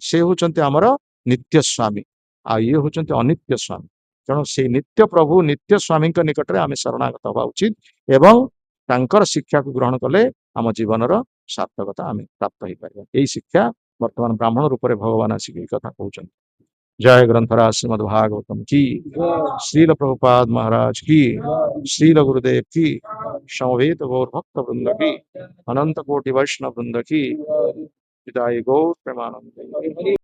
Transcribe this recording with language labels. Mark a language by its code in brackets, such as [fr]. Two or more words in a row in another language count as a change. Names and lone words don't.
[or] ସେ ହଉଛନ୍ତି ଆମର ନିତ୍ୟ ସ୍ୱାମୀ, ଆଉ ଇଏ ହଉଛନ୍ତି ଅନିତ୍ୟ ସ୍ୱାମୀ। ତେଣୁ ସେଇ ନିତ୍ୟ ପ୍ରଭୁ, ନିତ୍ୟ ସ୍ୱାମୀଙ୍କ ନିକଟରେ ଆମେ ଶରଣାଗତ ହେବା ଉଚିତ, ଏବଂ ତାଙ୍କର ଶିକ୍ଷାକୁ ଗ୍ରହଣ କଲେ ଆମ ଜୀବନର ସାର୍ଥକତା ଆମେ ପ୍ରାପ୍ତ ହେଇପାରିବା। ଏଇ ଶିକ୍ଷା ବର୍ତ୍ତମାନ ବ୍ରାହ୍ମଣ ରୂପରେ ଭଗବାନ ଆସିକି ଏଇ କଥା କହୁଛନ୍ତି। [hi] जय ग्रंथराज श्रीमद् भागवतम की, श्रील प्रभुपाद महाराज की, श्रील गुरुदेव की, समवेत गौर भक्त वृंद की, अनंत कोटि वैष्णव वृंद की, विदाई गौर प्रेमानंद।